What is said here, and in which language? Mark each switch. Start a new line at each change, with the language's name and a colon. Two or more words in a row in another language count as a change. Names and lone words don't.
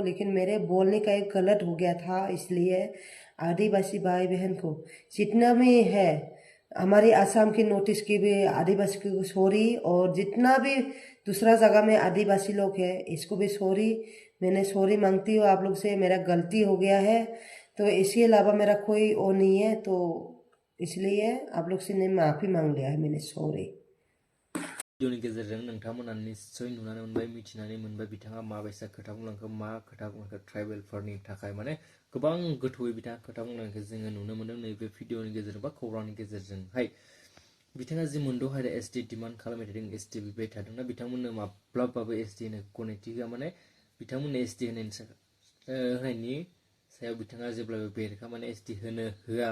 Hindi: लेकिन मेरे बोलने का एक गलत हो गया था, इसलिए आदिवासी भाई बहन को जितना भी है, हमारी आसाम की नोटिस की भी आदिवासी को सॉरी, और जितना भी दूसरा जगह में आदिवासी लोग है इसको भी सॉरी। मैंने सॉरी मांगती हूँ आप लोग से, मेरा गलती हो गया है, तो इसके अलावा मेरा कोई वो नहीं है, तो इसलिए आप लोग से ने माफ़ी मांग लिया है मैंने, सॉरी।
Bodo: भिडिअनि गेजेरजों नोंथांमोना निश्चय नुनानै मोनबाय, मिथिनानै मोनबाय बिथाङा माबायसा खोथा बुंलांखो, मा खोथा बुंलांखो ट्राइबेलफोरनि थाखाय माने गोबां गोथौयै बिथाङा खोथा बुंलांनायखौ जोङो नुनो मोन्दों नैबे भिडिअनि गेजेरजों बा खौरांनि गेजेरजोंहाय। बिथाङा जि मोनद' हारिया
English: ST demand
Bodo: खालामबाय थादों, एसटि बिबाय थादोंना, बिथांमोननो माब्लाबाबो एसटि होनो गनायथि होआ, माने बिथांमोननो एसटि होनायनि सायाव बिथाङा जेब्लाबो बेरेखा, माने एसटि होनो होआ।